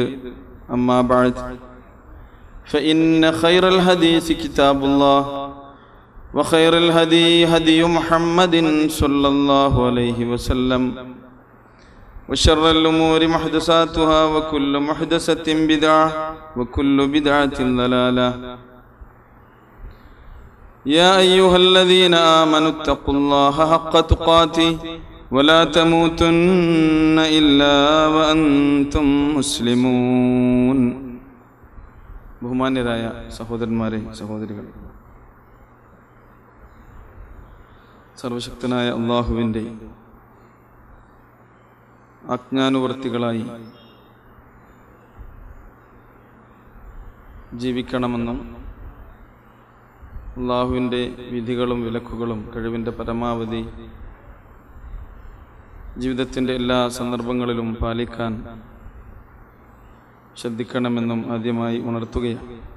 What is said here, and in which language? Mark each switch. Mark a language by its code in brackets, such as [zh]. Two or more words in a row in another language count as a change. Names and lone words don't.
[ar] أما بعد فإن خير الحديث كتاب الله وخير الهدي هدي محمد صلى الله عليه وسلم وشر الأمور محدثاتها وكل محدثة بدعة وكل بدعة ضلالة. يا أيها الذين آمنوا اتقوا الله حق تقاته ولا تموتن إلا وأنتم مسلمون. [ml] ബഹുമാന്യരായ സഹോദരന്മാരെ സഹോദരികളെ, സർവശക്തനായ അല്ലാഹുവിൻ്റെ ആജ്ഞാനുവർത്തികളായി ജീവിക്കണമെന്നും അല്ലാഹുവിൻ്റെ വിധികളും വിലക്കുകളും കഴിവിൻ്റെ പരമാവധി ജീവിതത്തിൻ്റെ എല്ലാ സന്ദർഭങ്ങളിലും പാലിക്കാൻ ശ്രദ്ധിക്കണമെന്നും ആദ്യമായി ഉണർത്തുകയാണ്.